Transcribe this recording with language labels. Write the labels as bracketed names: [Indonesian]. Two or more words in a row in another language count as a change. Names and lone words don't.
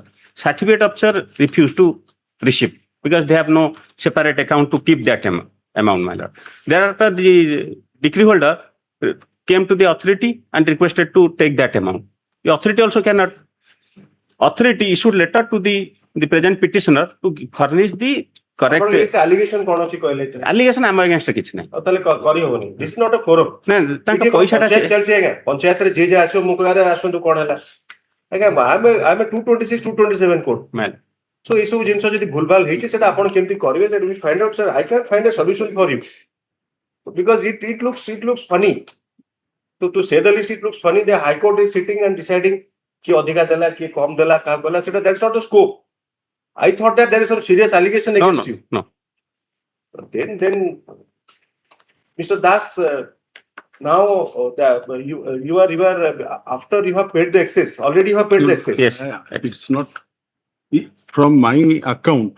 [English] Certificate officer refused to receive because they have no separate account to keep that amount, my lord. Thereafter, the decree holder came to the authority and requested to take that amount. The authority also cannot. Authority issued letter to the present petitioner to furnish the correct allegation. Allegation am against [Odia] କିଛି ନାହିଁ. [English] This is not a forum. [Odia] ତାଙ୍କ ପଇସାଟା ଚାଲିଛି ଆଜ୍ଞା ପଞ୍ଚାୟତରେ ଯେ ଆସିବ ମୁଁ କହିବାରେ ଆସନ୍ତୁ କଣ ହେଲା ଆଜ୍ଞା ଆମେ 226 227 କୋର୍ଟ so এই ସବୁ ଜିନିଷ ଯଦି ଭୁଲଭାଲ ହେଇଛି ସେଟା ଆପଣ କେମିତି କରିବେ [English] that we find out sir I can't find a solution for you because it looks funny to say the least. It looks funny the High Court is sitting and deciding [Odia] କି ଅଧିକ ଦେଲା କି କମ୍ ଦେଲା କ ବୋଲା ସେଟା [English] that's not the scope. I thought that there is some serious allegation against you. No. Then Mr. Das, now you are after you have paid the excess. Already you have paid the excess. Yes. It's not from my account.